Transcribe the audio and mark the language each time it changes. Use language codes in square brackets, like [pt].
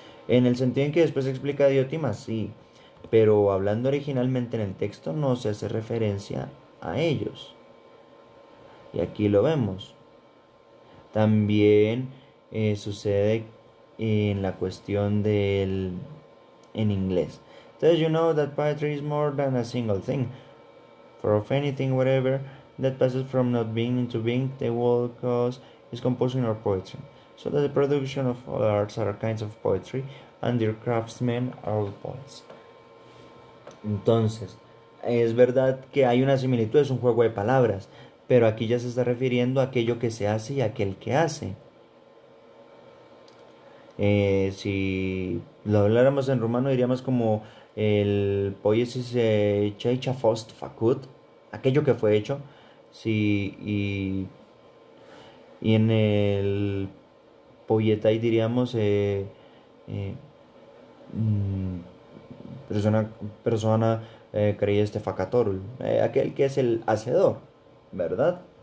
[es] En el sentido en que después explica Diotima, sí, pero hablando originalmente en el texto no se hace referencia a ellos. Y aquí lo vemos. También sucede en la cuestión del en inglés. [en] Does you know that poetry is more than a single thing? For of anything whatever that passes from not being into being, the whole cause is composing or poetry. So that the production of all arts are kinds of poetry, and their craftsmen are all poets. [es] Entonces, es verdad que hay una similitud, es un juego de palabras, pero aquí ya se está refiriendo a aquello que se hace y a aquel que hace. Si lo habláramos en rumano diríamos como el poiesis [ro] ceicha fost facut, [es] aquello que fue hecho, sí, y en el poietai diríamos eh, mm, persona, persona [ro] este facatorul, [es] aquel que es el hacedor, ¿verdad?